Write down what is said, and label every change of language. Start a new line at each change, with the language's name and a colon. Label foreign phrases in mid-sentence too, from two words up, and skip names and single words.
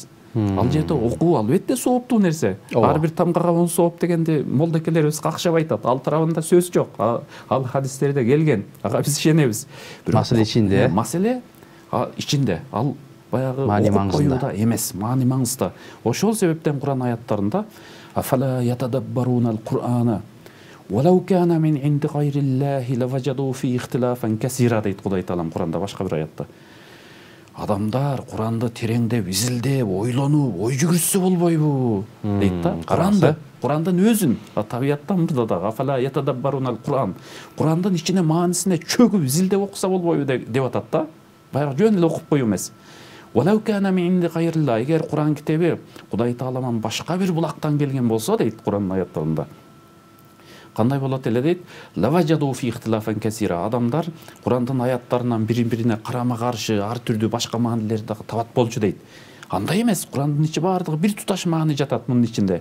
Kyrgyz: Ал жерде окуу албетте сооптуу нерсе. Ар бир тамгага 10 сооп дегенди молдекелерибиз какшап айтат. Ал тарабында сөз жок. Ал хадистерде келген. Ага биз ишенебиз. Маселе ичинде. Маселе ичинде. Ал баягы окуп коюуда эмес, маани маңызда. Ошол себептен Куран аяттарында
Arabic: أفلا يتدبرون القرآن ولو كان من عند غير الله لوجدوا فيه اختلافا كثيرا
Kyrgyz: дейт Кудай Таалам Куранда башка бир аятта. Адамдар Куранды тереңдеп, изилдеп, ойлонуп, ой жүгүрсө болбойбу дейт да. Курандын өзүн табияттан мурда дагы
Arabic: أفلا يتدبرون القرآن.
Kyrgyz: Курандын ичине маанисине чөгүп, изилдеп окуса болбойбу деп атат да. Баягы жөн эле окуп коюу эмес.
Arabic: ولو كان من عند غير الله,
Kyrgyz: эгер Куран китеби Кудай Тааламан башка бир булактан келген болсо дейт Курандын аяттарында. Кандай болот эле дейт?
Arabic: لوجدوا فيه اختلافا كثيرا.
Kyrgyz: Адамдар Курандын аяттарынан бири-бирине карама-каршы, ар түрдүү башка маанилерди дагы табат болчу дейт. Андай эмес, Курандын ичи баардыгы бир туташ маани жатат мунун ичинде.